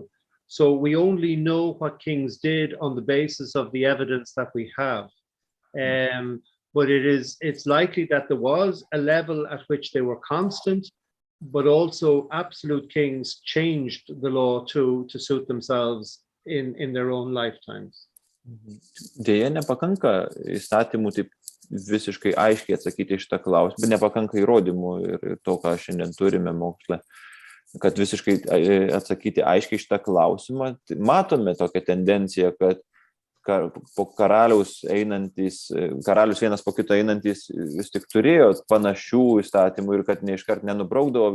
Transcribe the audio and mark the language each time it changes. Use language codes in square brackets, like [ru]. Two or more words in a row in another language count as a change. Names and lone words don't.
[en] So we only know what kings did on the basis of the evidence that we have. But it's likely that there was a level at which they were constant, but also absolute kings changed the law to suit themselves in their own lifetimes. [lt] Deja, nepakanka įstatymų taip visiškai aiškiai atsakyti šitą klausimą, bet nepakanka įrodymų ir to, ką šiandien turime moksle, kad visiškai atsakyti aiškiai šitą klausimą. Matome tokią tendenciją, kad po karalius vienas po kito einantis vis tik turėjo panašių įstatymų ir kad neiškart nenubraukdavo